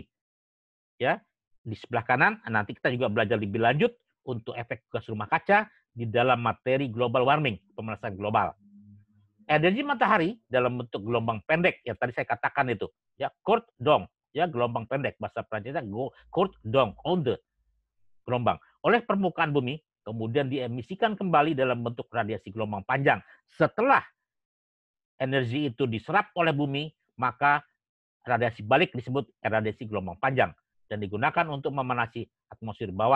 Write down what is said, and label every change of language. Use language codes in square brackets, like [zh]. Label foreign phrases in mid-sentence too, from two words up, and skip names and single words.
[id] Ya, di sebelah kanan nanti kita juga belajar lebih lanjut untuk efek gas rumah kaca di dalam materi [en] global warming, [id] pemanasan global. Energi matahari dalam bentuk gelombang pendek yang tadi saya katakan itu, ya [fr] court d'onde, [id] ya gelombang pendek, bahasa Prancisnya [fr] court d'onde, [id] onde, gelombang, oleh permukaan bumi kemudian diemisikan kembali dalam bentuk radiasi gelombang panjang. Setelah energi itu diserap oleh bumi, maka radiasi balik disebut radiasi gelombang panjang dan digunakan untuk memanasi atmosfer bawah.